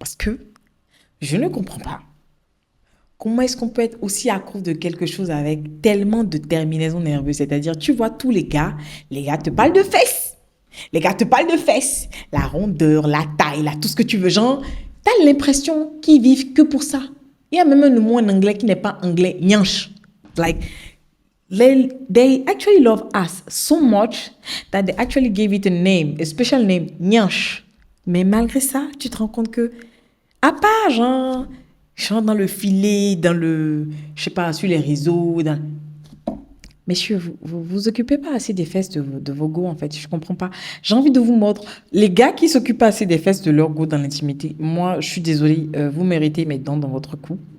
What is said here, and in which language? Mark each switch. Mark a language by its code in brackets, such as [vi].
[fr] Parce que je ne comprends pas. Comment est-ce qu'on peut être aussi accro de quelque chose avec tellement de terminaisons nerveuses? C'est-à-dire, tu vois tous les gars te parlent de fesses. Les gars te parlent de fesses. La rondeur, la taille, tout ce que tu veux. Genre, t'as l'impression qu'ils vivent que pour ça. Il y a même un mot en anglais qui n'est pas anglais, nyanche. [en] Like, they actually love us so much that they actually gave it a special name, nyanche. [fr] Mais malgré ça, tu te rends compte que, à part, genre dans le filet, je sais pas, sur les réseaux, Messieurs, vous occupez pas assez des fesses de vos go, en fait. Je comprends pas. J'ai envie de vous mordre. Les gars qui s'occupent pas assez des fesses de leur go dans l'intimité, moi, je suis désolée, vous méritez mes dents dans votre cou.